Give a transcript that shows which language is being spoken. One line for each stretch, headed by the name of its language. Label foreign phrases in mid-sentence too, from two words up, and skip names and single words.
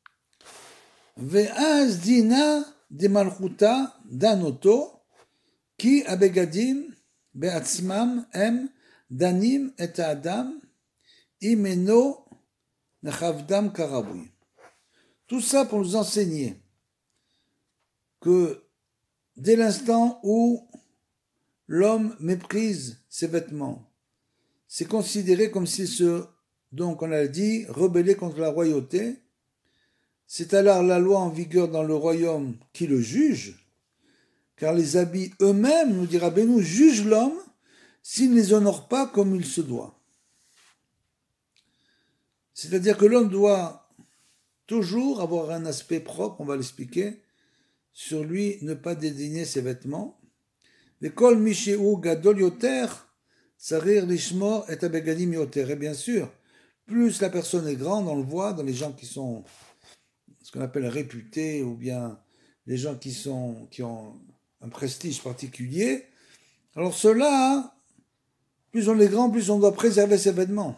Hebrew: ואז דינא ד מלכותא דנתו כי הבגדים בעצמם הם דנים את האדם אם אינו מכבדם כראוי.
French: Tout ça pour nous enseigner que dès l'instant où l'homme méprise ses vêtements, c'est considéré comme s'il se, donc on a dit, rebellait contre la royauté. C'est alors la loi en vigueur dans le royaume qui le juge, car les habits eux-mêmes, nous dira Rabbeinu, jugent l'homme s'il ne les honore pas comme il se doit. C'est-à-dire que l'homme doit toujours avoir un aspect propre, on va l'expliquer, sur lui ne pas dédaigner ses vêtements.
Hebrew: וכל מי שהוא גדול יותר צריך לשמור את הבגדים יותר.
French: Et bien sûr, plus la personne est grande, on le voit dans les gens qui sont ce qu'on appelle réputés, ou bien les gens qui ont un prestige particulier. Alors ceux-là, plus on est grand, plus on doit préserver ses vêtements.